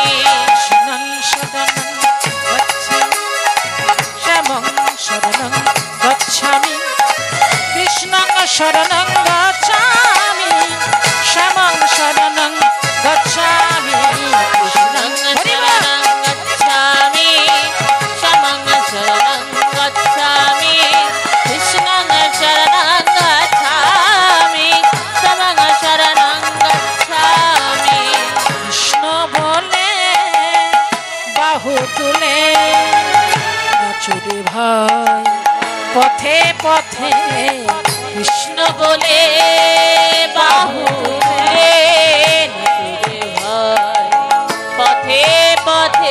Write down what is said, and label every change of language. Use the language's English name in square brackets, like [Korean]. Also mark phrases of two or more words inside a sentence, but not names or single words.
[Sanskrit] কৃষ্ণং শরণং গচ্ছামি শ্যামং শরণং গচ্ছামি, কৃষ্ণং শরণং গচ্ছামি শ্যামং শরণং গচ্ছামি, কৃষ্ণং শরণং গচ্ছামি শ্যামং শরণং গচ্ছামি, কৃষ্ণং শরণং গচ্ছামি শ্যামং শরণং গচ্ছামি। [Bangla] কৃষ্ণ বলে বাহু তুলে নাচুরে ভাই পথে পথে, কৃষ্ণ বলে বাহু তুলে নাচুরে ভাই পথে পথে।